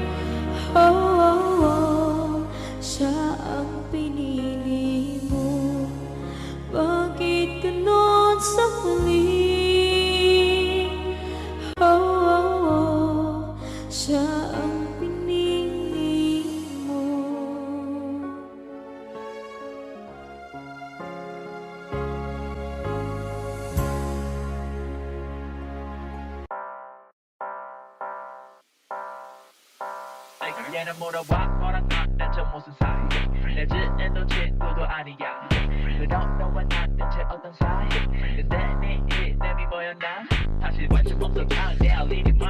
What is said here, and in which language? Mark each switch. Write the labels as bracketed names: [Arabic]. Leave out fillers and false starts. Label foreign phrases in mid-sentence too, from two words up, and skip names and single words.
[Filipino] Siya ang pinili mo. Bakit ganon sa huli? Siya ang pinili mo. [Korean] 얘는 물어봐 너랑 나 대체 무슨 사이 내 지인도 친구도 아니야 그럼 너와 나 대체 어떤 사이 근데 네 이름이 뭐였나 사실 관심 없어 그냥 내 알리